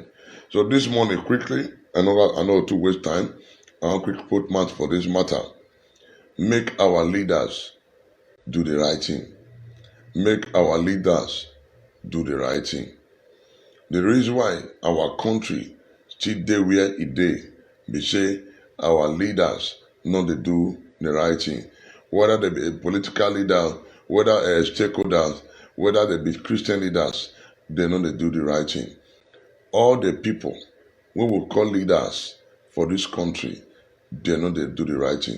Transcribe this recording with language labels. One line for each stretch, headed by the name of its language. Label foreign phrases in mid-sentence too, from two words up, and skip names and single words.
Nigerian Pidgin: So this morning, quickly, I know to waste time, I'll quick put mouth for this matter. Make our leaders do the right thing. Make our leaders do the right thing. The reason why our country still dey where it dey be say our leaders no dey do the right thing. Whether they be political leaders, whether stakeholders, whether they be Christian leaders, they no dey do the right thing. All the people we will call leaders for this country, they no dey do the right thing.